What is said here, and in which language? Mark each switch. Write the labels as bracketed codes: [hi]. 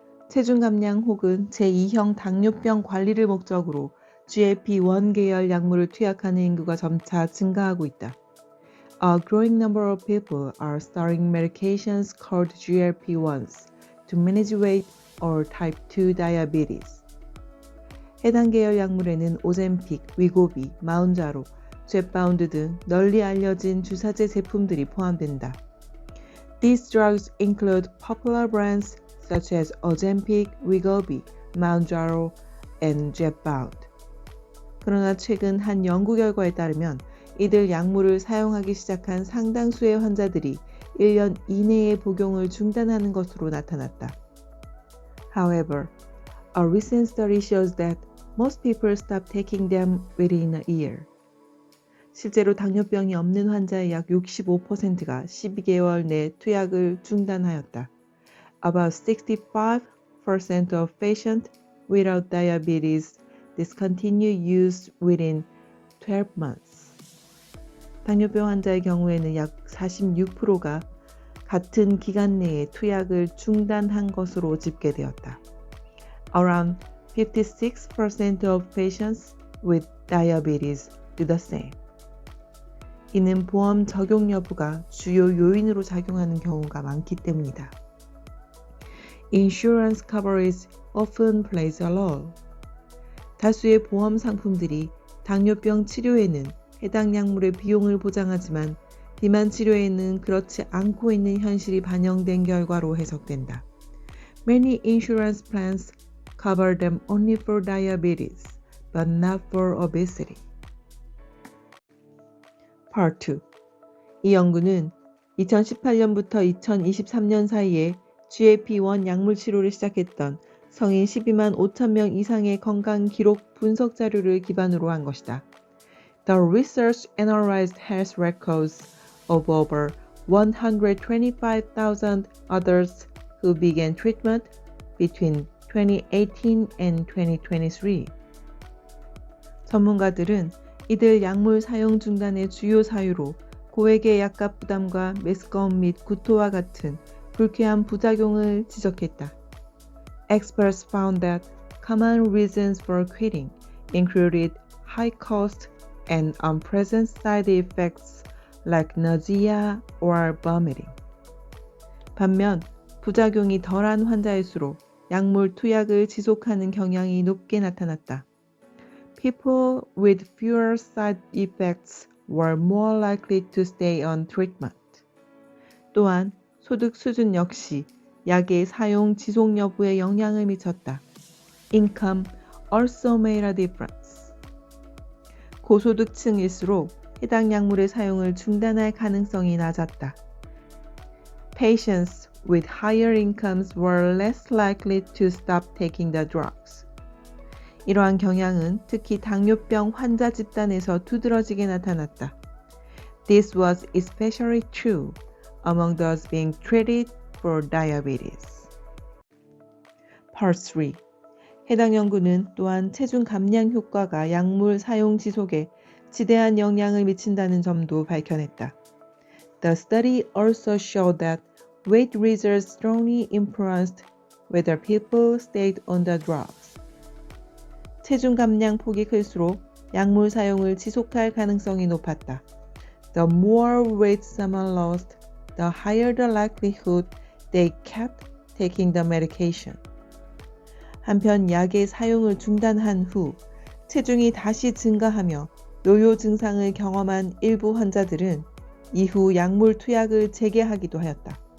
[ko] 체중 감량 혹은 제2형 당뇨병 관리를 목적으로 GLP-1 계열 약물을 투약하는 인구가 점차 증가하고 있다. [en] A growing number of people are starting medications called GLP-1s to manage weight or type 2 diabetes. [ko] 해당 계열 약물에는 오젬픽, 위고비, 마운자로, 젯바운드 등 널리 알려진 주사제 제품들이 포함된다. [en] These drugs include popular brands such as Ozempic, Wegovy, Mounjaro, and Zepbound. [ko] 그러나 최근 한 연구 결과에 따르면 이들 약물을 사용하기 시작한 상당수의 환자들이 1년 이내에 복용을 중단하는 것으로 나타났다. [en] However, a recent study shows that most people stop taking them within a year. [ko] 실제로 당뇨병이 없는 환자의 약 65%가 12개월 내 투약을 중단하였다. [en] About 65% of patients without diabetes discontinue use within 12 months. [ko] 당뇨병 환자의 경우에는 약 46%가 같은 기간 내에 투약을 중단한 것으로 집계되었다. [en] Around 56% of patients with diabetes do the same. [ko] 이는 보험 적용 여부가 주요 요인으로 작용하는 경우가 많기 때문이다. [en] Insurance coverage often plays a role. [ko] 다수의 보험 상품들이 당뇨병 치료에는 해당 약물의 비용을 보장하지만 비만 치료에는 그렇지 않고 있는 현실이 반영된 결과로 해석된다. [en] Many insurance plans cover them only for diabetes, but not for obesity. Part 2. [ko] 이 연구는 2018년부터 2023년 사이에 GLP-1 약물 치료를 시작했던 성인 12만 5천 명 이상의 건강 기록 분석 자료를 기반으로 한 것이다. [en] The research analyzed health records of over 125,000 adults who began treatment between 2018 and 2023. [ko] 전문가들은 이들 약물 사용 중단의 주요 사유로 고액의 약값 부담과 메스꺼움 및 구토와 같은 불쾌한 부작용을 지적했다. [en] Experts found that common reasons for quitting included high cost and unpleasant side effects like nausea or vomiting. [ko] 반면 부작용이 덜한 환자일수록 약물 투약을 지속하는 경향이 높게 나타났다. [en] People with fewer side effects were more likely to stay on treatment. [ko] 또한 소득 수준 역시 약의 사용 지속 여부에 영향을 미쳤다. [en] Income also made a difference. [ko] 고소득층일수록 해당 약물의 사용을 중단할 가능성이 낮았다. [en] Patients with higher incomes were less likely to stop taking the drugs. [ko] 이러한 경향은 특히 당뇨병 환자 집단에서 두드러지게 나타났다. [en] This was especially true among those being treated for diabetes. Part 3. [ko] 해당 연구는 또한 체중 감량 효과가 약물 사용 지속에 지대한 영향을 미친다는 점도 밝혀냈다. [en] The study also showed that weight results strongly influenced whether people stayed on the drugs. [ko] 체중 감량 폭이 클수록 약물 사용을 지속할 가능성이 높았다. [en] The more weight someone lost, the higher the likelihood they kept taking the medication. [ko] 한편 약의 사용을 중단한 후 체중이 다시 증가하며 요요 증상을 경험한 일부 환자들은 이후 약물 투약을 재개하기도 하였다.